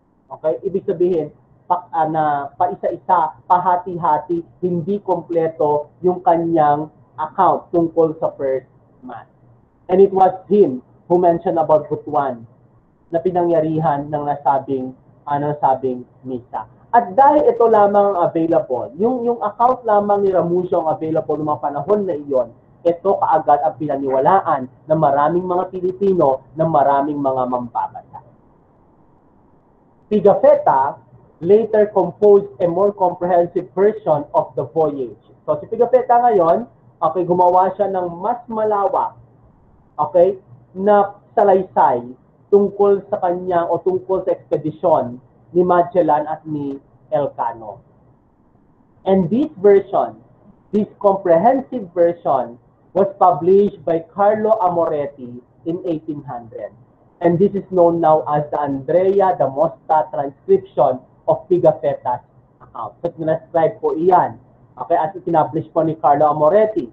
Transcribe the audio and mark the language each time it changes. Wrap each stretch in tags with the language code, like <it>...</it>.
<tl>Okay, ibig sabihin, paisa-isa, pahati-hati, hindi kompleto yung kanyang account tungkol sa first mass.</tl> <en>And it was him who mentioned about Butuan</en> <tl>na pinangyarihan ng nasabing misa. At dahil ito lamang ang available, yung account lamang ni Ramusio ang available ng mga panahon na iyon, ito kaagad ang pinaniwalaan ng maraming mga Pilipino, ng maraming mga mambabasa.</tl> <en>Pigafetta later composed a more comprehensive version of the voyage.</en> <tl>So si Pigafetta ngayon, okay, gumawa siya ng mas malawak, okay, na salaysay tungkol sa kanyang o tungkol sa ekspedisyon ni Magellan at ni Elcano.</tl> <en>And this version, this comprehensive version, was published by Carlo Amoretti in 1800. And this is known now as the Andrea da Mosta transcription of Pigafetta's account.</en> <tl>So, tinascribe po iyan. Okay, as itinablish po ni Carlo Amoretti.</tl>